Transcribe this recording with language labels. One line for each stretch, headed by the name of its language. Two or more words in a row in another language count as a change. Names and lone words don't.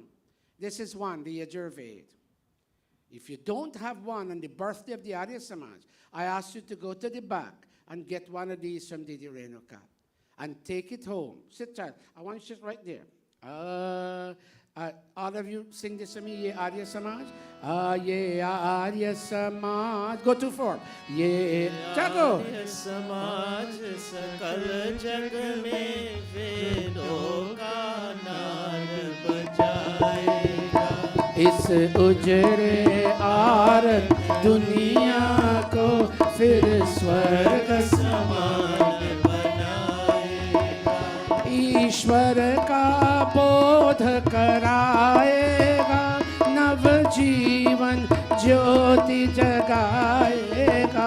English: This is one, the Yajurved. If you don't have one on the birthday of the Arya Samaj, I ask you to go to the back and get one of these from Didi Renuka. And take it home. Sit, child. I want you to sit right there. All of you sing this to me.
Hindi: ये आर्य समाज। ये आर्य समाज.
English: Go to four. Ye Chago.
Hindi: आर्य समाज सकल जग में वेदों का नाद बजाएगा. इस उजड़े आरत दुनिया को फिर स्वर्ग समान बनाएगा. ईश्वर का बोध कराएगा, नव जीवन ज्योति जगाएगा।